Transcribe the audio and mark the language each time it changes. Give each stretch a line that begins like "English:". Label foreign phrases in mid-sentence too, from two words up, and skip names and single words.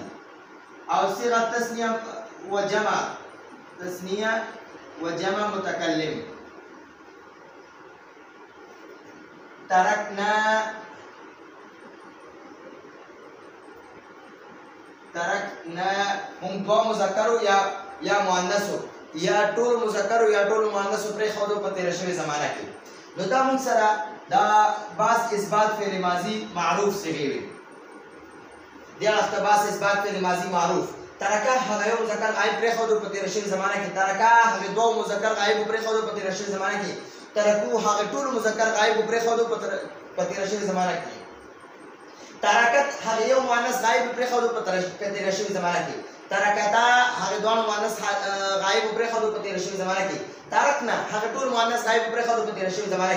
Arabic: او صيغه تسنیه و جمع، تسنیه و جمع متکلم ترکنا.
Pashto: ترکنا مونږ دوه مذکر یا مؤنث یا ټول مذکر یا ټول مؤنث پرېښودو په تېره شوې زمانه کې. نو دا موږ سره دا باس اثبات فعل ماضی معروف صيغه وي دی وخت باس اثبات فعل ماضی معروف ترکه هغه یو مذکر غایب پرې خو په تیر شوی زمانه کې ترکه هغه دوه مذکر غایب پرې خو په تیر شوی زمانه کې ترکو هغه ټول مذکر غایب پرې خو په تیر شوی زمانه کې ترکت هغه یو مؤنث غایب پرې خو په تیر شوی زمانه کې ترکتا هغه دوه مؤنث غایب پرې خو په تیر شوی زمانه کې ترکنا هغه ټول مؤنث غایب پرې خو په تیر شوی زمانه